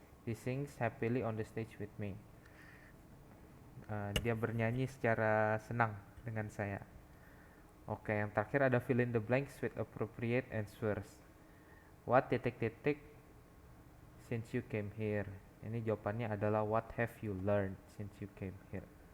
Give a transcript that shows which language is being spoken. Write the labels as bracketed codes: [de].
[en] She sings happily on the stage with me. [id] Dia bernyanyi secara senang dengan saya. Oke, yang terakhir ada [en] fill in the blanks with appropriate answers. What [id] titik-titik [en] since you came here. [id] Ini jawabannya adalah [en] what have you learned since you came here.